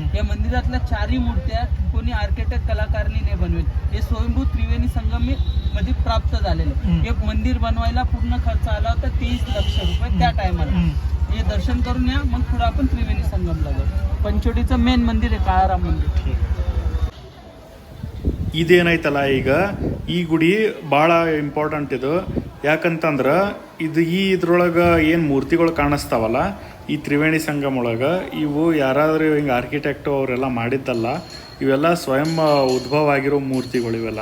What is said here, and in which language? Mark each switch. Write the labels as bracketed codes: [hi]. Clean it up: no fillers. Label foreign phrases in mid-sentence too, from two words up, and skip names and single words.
[mr] या मंदिरातल्या चारही मूर्त्या कोणी आर्किटेक्ट कलाकारांनी बनवले. हे स्वयंभू त्रिवेणी संगम मध्ये प्राप्त झालेले. हे मंदिर बनवायला पूर्ण खर्च आला होता 30 लक्ष रुपये त्या टायमाला. हे दर्शन करून या, मग पुढे आपण त्रिवेणी संगमला जाऊ. पंचवटीचं मेन मंदिर आहे काळाराम मंदिर. [kn] ಇದೇನೈತಲ್ಲ ಈಗ ಈ ಗುಡಿ ಭಾಳ ಇಂಪಾರ್ಟೆಂಟ್ ಇದು. ಯಾಕಂತಂದ್ರೆ ಇದು ಇದ್ರೊಳಗೆ ಏನು ಮೂರ್ತಿಗಳು ಕಾಣಿಸ್ತಾವಲ್ಲ ಈ ತ್ರಿವೇಣಿ ಸಂಗಮ ಒಳಗೆ, ಇವು ಯಾರಾದರೂ ಹಿಂಗೆ ಆರ್ಕಿಟೆಕ್ಟು ಅವರೆಲ್ಲ ಮಾಡಿದ್ದಲ್ಲ, ಇವೆಲ್ಲ ಸ್ವಯಂ ಉದ್ಭವ ಆಗಿರೋ ಮೂರ್ತಿಗಳು ಇವೆಲ್ಲ.